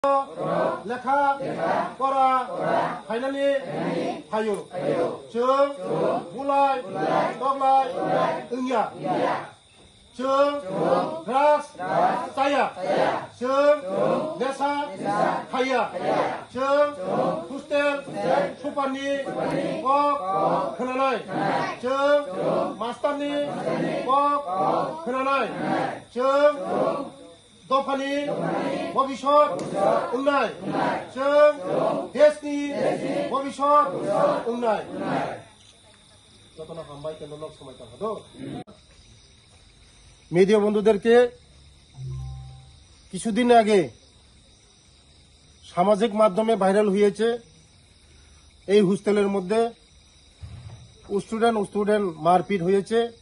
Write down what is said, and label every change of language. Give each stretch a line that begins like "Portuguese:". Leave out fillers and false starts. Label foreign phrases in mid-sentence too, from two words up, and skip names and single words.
Bangla: লেখা পড়া
Bodo: ফাইনালি হায়ো जों बुलाय तगलाय ओंया जों द्राग्स जाया जों नेसा खाया जों हस्टेल सुपारनि कक खोनानाय जों मास्टारनि कक खोनानाय जों दफानि भबिष्यत उन्नाय जों देशनि भबिष्यत उन्नाय
Bangla: মিডিয়া বন্ধুদেরকে কিছুদিন আগে সামাজিক মাধ্যমে ভাইরাল হয়েছে এই হোস্টেলের মধ্যে স্টুডেন্ট মারপিট হয়েছে।